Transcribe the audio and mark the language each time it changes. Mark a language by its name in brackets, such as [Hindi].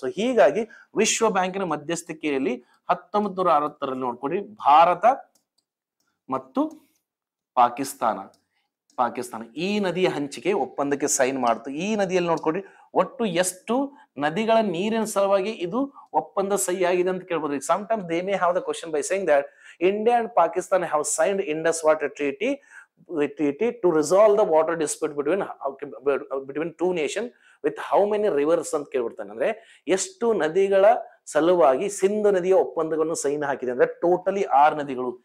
[Kannada] So ಹೀಗಾಗಿ ವಿಶ್ವ ಬ್ಯಾಂಕಿನ ಮಧ್ಯಸ್ಥಿಕೆಯಲ್ಲಿ 1960ರಲ್ಲಿ ನೋಡ್ಕೊಡಿ, ಭಾರತ ಮತ್ತು ಪಾಕಿಸ್ತಾನ ಈ ನದಿಯ ಹಂಚಿಕೆ ಒಪ್ಪಂದಕ್ಕೆ ಸೈನ್ ಮಾಡ್ತು. ಈ ನದಿಯಲ್ಲಿ ನೋಡ್ಕೊಡಿ ಒಟ್ಟು ಎಷ್ಟು ನದಿಗಳ ನೀರಿನ ಸಲುವಾಗಿ ಇದು ಒಪ್ಪಂದ ಸಹಿ ಆಗಿದೆ ಅಂತ ಕೇಳ್ಬೋದು. [English] sometimes they may have the question by saying that India and Pakistan have signed Indus Water Treaty to resolve the water dispute between two nations with how many rivers [Kannada] ಅಂತ ಕೇಳ್ಬಿಡ್ತಾನೆ. ಅಂದ್ರೆ ಎಷ್ಟು ನದಿಗಳ ಸಲುವಾಗಿ ಸಿಂಧು ನದಿಯ ಒಪ್ಪಂದವನ್ನು ಸೈನ್ ಹಾಕಿದೆ ಅಂದ್ರೆ ಟೋಟಲಿ 6 ನದಿಗಳು.